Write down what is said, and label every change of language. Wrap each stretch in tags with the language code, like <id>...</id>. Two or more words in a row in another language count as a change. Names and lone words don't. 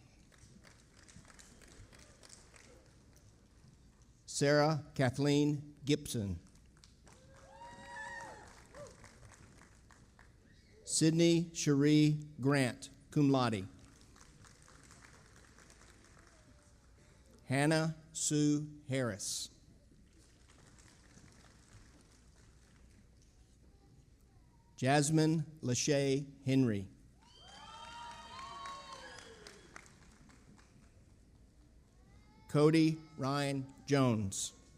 <en>Sarah Kathleen Gibson. Sydney Cherie Grant,</en> <la>cum laude.</la> <en>Hannah Sue Harris. Jasmine Lachey Henry. Cody Ryan Jones.</en>